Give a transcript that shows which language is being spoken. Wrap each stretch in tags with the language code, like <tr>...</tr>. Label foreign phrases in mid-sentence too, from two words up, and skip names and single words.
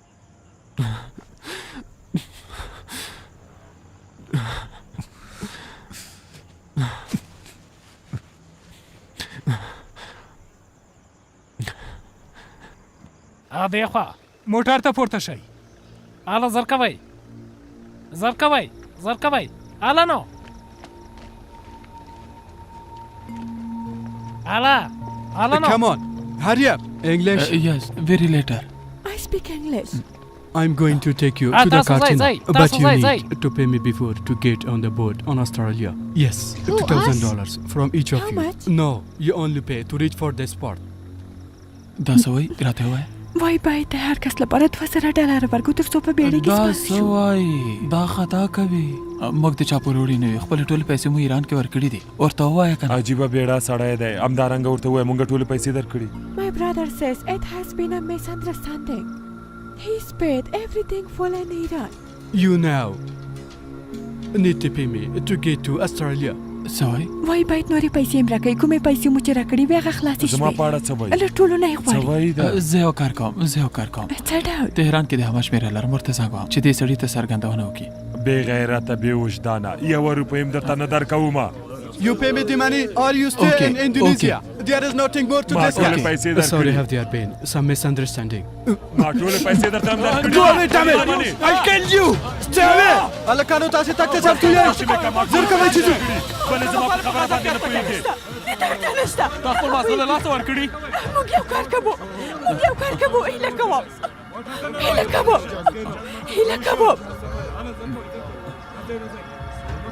<ps>دې خوا موټر ته پورته شئ. اله زر کوئ، زر کوئ، زر کوئ. اله نو اله نو.</ps> <en>Come on, hurry up. English? Yes, very later. I speak English. I'm going to take you to the casino, but you need to pay me before to get on the boat on Australia. Yes, $2,000 from each of you. How much? No, you only pay to reach for this port.</en> <ps>دا سوی راته وای. وای باید د هر کس لپاره $2,000 ورکو تر څو په بیړۍ کې دا سپاره شو. سوای دا خطا کوي. موږ د چا پورې وړي نه یو. خپلې ټولې پیسې مو ایران کې ورکړي دي. ورته ووایه که نه. عجیبه بیړه سړی دی. همدارنګه ورته ووایه موږ ټولې پیسې درکړي.</ps> <en>My brother says it has been a misunderstanding. He's paid everything full in Iran. You now need to pay me to get to Australia.</en> <ps>سوای وای باید نورې پیسې هم راکړئ. کومې پیسې مو چې راکړې وې هغه خلاصې شوې. زما په اړه څه وایي؟ له ټولو نه یې غواړي. زه یو کار کوم، زه یو کار کوم. څه ډول؟ تهران کې د هوا شمېره لرم، ورته زنګ وهم چې دې سړي ته څرګندونه وکړي. بې غیرته بې وجدانه، یوه روپۍ هم درته نه درکومه.</ps> <en>You pay me the money or you stay in Indonesia. There is nothing more to discuss. Sorry, have there been some misunderstanding.</en> <ps>ما ټولې پیسې درته هم درکړي.</ps> <en>Do it, damn it! I killed you! Stay away!</en> <ps>هلکانو تاسې تګ ته چمتو یاست؟ زر کوئ چې ځو. بلې زما په خبره باندې نه پوهېږې. دې ته اړتیا نشته. تا خپل محصول له لاسه ورکړي. موږ یو کار کوو، موږ یو کار کوو. هیله کوم، هیله کوم، هیله کوم.</ps>